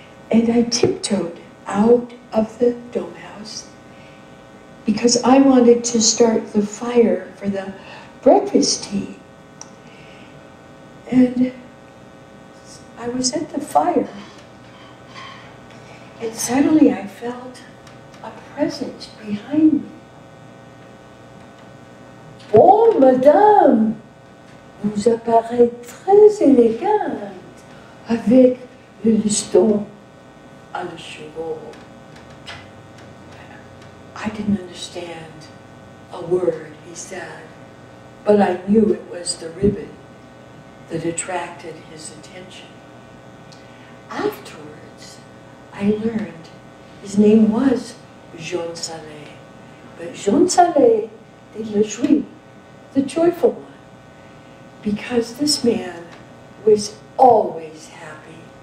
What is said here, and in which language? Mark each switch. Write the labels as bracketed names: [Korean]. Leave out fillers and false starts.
[English] And I tiptoed out of the dome house because I wanted to start the fire for the breakfast tea. And I was at the fire and suddenly I felt a presence behind me. [French] Bon, madame, vous apparaissez très élégante avec le liston à la chevaux. [English] I didn't understand a word he said, but I knew it was the ribbon that attracted his attention. Afterwards, I learned his name was Jean Salé, but Jean Salé de la Joie, the joyful one, because this man was always happy.